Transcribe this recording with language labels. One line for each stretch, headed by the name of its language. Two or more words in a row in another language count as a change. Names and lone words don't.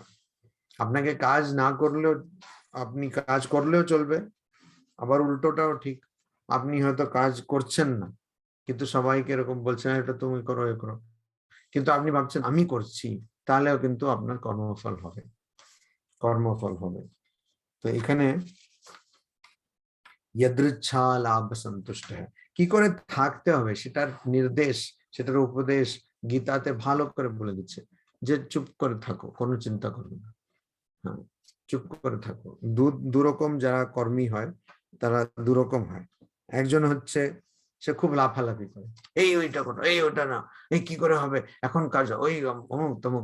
Bangla: আপনাকে কাজ না করলেও, আপনি কাজ করলেও চলবে, আবার উল্টোটাও ঠিক। আপনি হয়তো কাজ করছেন না কিন্তু সবাইকে এরকম বলছেন এটা তুমি করো এ করো, কিন্তু আপনি ভাবছেন আমি করছি, তাহলেও কিন্তু আপনার কর্মফল হবে, কর্মফল হবে। তো এখানে
Sanskrit: यदृच्छा लाभ संतुष्ट है,
Bangla: কি করে থাকতে হবে সেটার নির্দেশ, সেটার উপদেশ গীতাতে ভালো করে বলে দিচ্ছে যে চুপ করে থাকো, কোনো চিন্তা করো না। হ্যাঁ, চুপ করে থাকো। দুরকম যারা কর্মী হয় তারা দুরকম হয়। একজন হচ্ছে সে খুব লাফালাফি করে, এই ওইটা করো, এই ওটা না, এই কি করে হবে, এখন কাজ ওই অমুক তমুক।